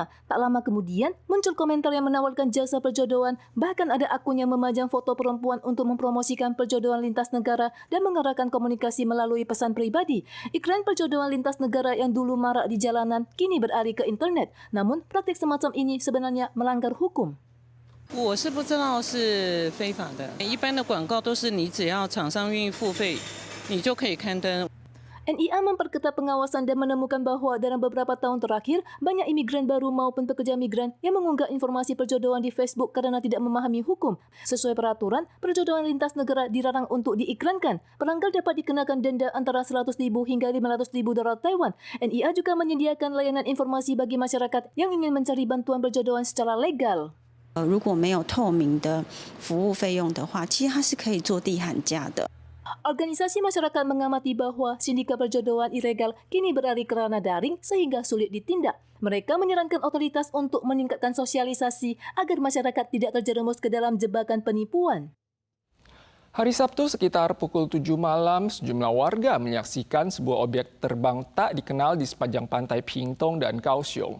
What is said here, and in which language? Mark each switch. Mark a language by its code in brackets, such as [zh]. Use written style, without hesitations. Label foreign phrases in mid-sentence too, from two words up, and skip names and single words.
[id] Tak lama kemudian, muncul komentar yang menawarkan jasa perjodohan. Bahkan ada akun yang memajang foto perempuan untuk mempromosikan perjodohan lintas negara dan mengarahkan komunikasi melalui pesan pribadi. Iklan perjodohan lintas negara yang dulu marak di jalanan kini beralih ke internet. Namun, praktik semacam ini sebenarnya melanggar hukum. [zh] 我是不知道是非法的，一般的广告都是你只要厂商愿意付费，你就可以刊登。 [id] NIA memperketat pengawasan dan menemukan bahawa dalam beberapa tahun terakhir, banyak imigran baru maupun pekerja migran yang mengunggah informasi perjodohan di Facebook kerana tidak memahami hukum. Sesuai peraturan, perjodohan lintas negara dilarang untuk diiklankan. Pelanggar dapat dikenakan denda antara 100,000 hingga 500,000 dolar Taiwan. NIA juga menyediakan layanan informasi bagi masyarakat yang ingin mencari bantuan perjodohan secara legal. [zh] 如果没有透明的服务费用的话，其实它是可以做地喊价的。 [id] Organisasi masyarakat mengamati bahawa sindikat perjodohan ilegal kini beralih ke ranah daring sehingga sulit ditindak. Mereka menyarankan otoritas untuk meningkatkan sosialisasi agar masyarakat tidak terjerumus ke dalam jebakan penipuan. Hari Sabtu sekitar pukul 7 malam, sejumlah warga menyaksikan sebuah objek terbang tak dikenal di sepanjang pantai Pingtung dan Kaohsiung.